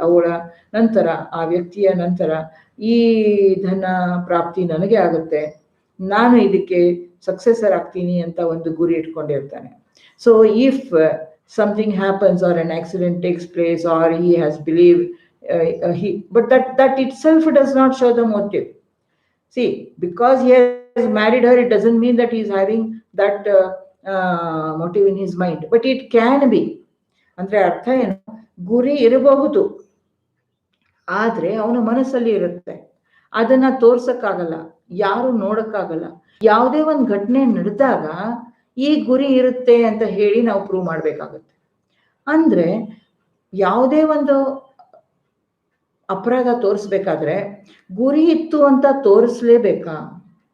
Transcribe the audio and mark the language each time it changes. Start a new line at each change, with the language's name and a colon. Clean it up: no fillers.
Kannada: ಅವಳ ನಂತರ, ಆ ವ್ಯಕ್ತಿಯ ನಂತರ ಈ ಧನ ಪ್ರಾಪ್ತಿ ನನಗೆ ಆಗುತ್ತೆ, ನಾನು ಇದಕ್ಕೆ ಸಕ್ಸೆಸರ್ ಆಗ್ತೀನಿ ಅಂತ ಒಂದು ಗುರಿ ಇಟ್ಕೊಂಡಿರ್ತಾನೆ.
English: So if something happens or an accident takes place or he has believed but that itself does not show the motive. See, because he has married her, it doesn't mean that he is having that motive in his mind, but it can be.
Kannada: ಅಂದ್ರೆ ಅರ್ಥ ಏನು, ಗುರಿ ಇರಬಹುದು, ಆದ್ರೆ ಅವನ ಮನಸ್ಸಲ್ಲಿ ಇರುತ್ತೆ, ಅದನ್ನ ತೋರ್ಸಕ್ಕಾಗಲ್ಲ, ಯಾರು ನೋಡಕ್ಕಾಗಲ್ಲ. ಯಾವುದೇ ಒಂದು ಘಟನೆ ನಡೆದಾಗ ಈ ಗುರಿ ಇರುತ್ತೆ ಅಂತ ಹೇಳಿ ನಾವು ಪ್ರೂವ್ ಮಾಡಬೇಕಾಗುತ್ತೆ. ಅಂದ್ರೆ ಯಾವುದೇ ಒಂದು ಅಪರಾಧ ತೋರಿಸ್ಬೇಕಾದ್ರೆ ಗುರಿ ಇತ್ತು ಅಂತ ತೋರಿಸ್ಲೇಬೇಕಾ?